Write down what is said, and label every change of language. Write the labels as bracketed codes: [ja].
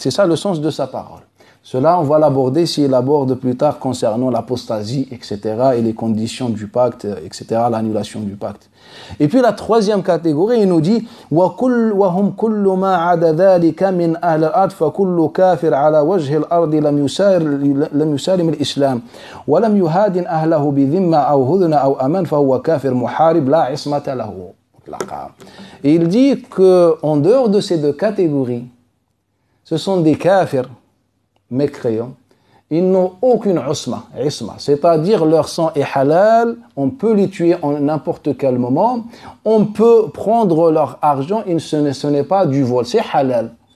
[fr] C'est ça le sens de sa parole. Cela, on va l'aborder s'il aborde plus tard concernant l'apostasie, etc., et les conditions du pacte, etc., l'annulation du pacte. Et puis la troisième catégorie, il nous dit [ar] وَهُمْ كُلُّ مَا عَدَ ذَلِكَ مِنْ أَهْلِ الْأَرْضِ فَكُلُّ كَافِرْ عَلَى وَجْهِ الْأَرْضِ لَمْ يُسَالِمِ الْإِسْلَامِ وَلَمْ يُهَادِنْ أَهْلَهُ بِذِمَّةٍ أَوْ هُدْنَةٍ أَوْ أَمَانٍ فَهُوَ كَافِرْ مُحَارِبٌ لَا عِصْمَةَ لَهُ. [fr] Et il dit qu'en dehors de ces deux catégories, ce sont des kafirs mécréants. Ils n'ont aucune isma, c'est-à-dire leur sang est halal, on peut les tuer en n'importe quel moment, on peut prendre leur argent, et ce n'est pas du vol, c'est halal.